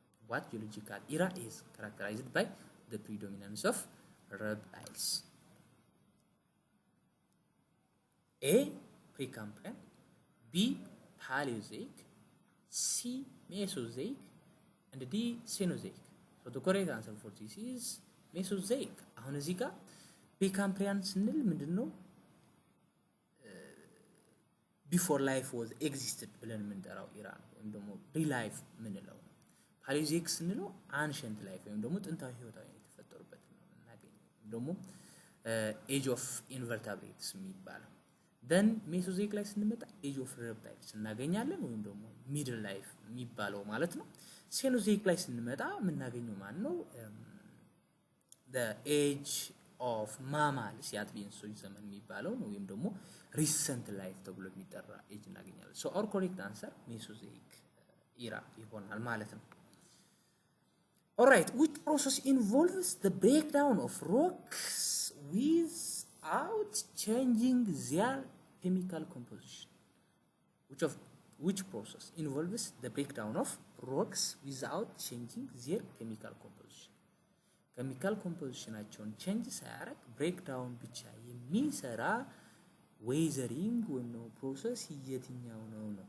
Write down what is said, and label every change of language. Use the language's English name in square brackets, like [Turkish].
[English] What geological era is characterized by the predominance of reptiles? A. Precambrian. B. Paleozoic. C. Mesozoic. And D. Cenozoic. So the correct answer for this is Mesozoic. [Amharic] አሁን እዚህ ጋር Precambrian ስንል ምንድነው? [English] Before life was existed [Amharic] ብለን የምንጠራው ኢራ ነው ወይም ደግሞ pre-life ምንለው ነው። Paleozoic ስንለው ancient life ወይም ደግሞ ጥንታዊ ህይወታዊ የተፈጠሩበት ነው እናገኘው ወይም ደግሞ age of invertebrates የሚባለው። Then Mesozoic ላይ ስንመጣ age of reptiles እናገኛለን ወይም ደግሞ middle life የሚባለው ማለት ነው። Cenozoic ላይ ስንመጣ የምናገኘው ማን ነው? [English] The age of mammals [Amharic] የአጥቢ እንስሶች ዘመን የሚባለው ነው [English] ወይም ደግሞ recent life ተብሎ የሚጠራ age እናገኛለን። So our correct answer Mesozoic era [Amharic] ይሆናል ማለት ነው። [English] Alright, which process involves the breakdown of rocks without changing their chemical composition? Which process involves the breakdown of rocks without changing their chemical composition? [Amharic] Chemical composition አቸውን change ሳያደርግ breakdown ብቻ የሚሰራ weathering ወይም ነው process የትኛው ነው?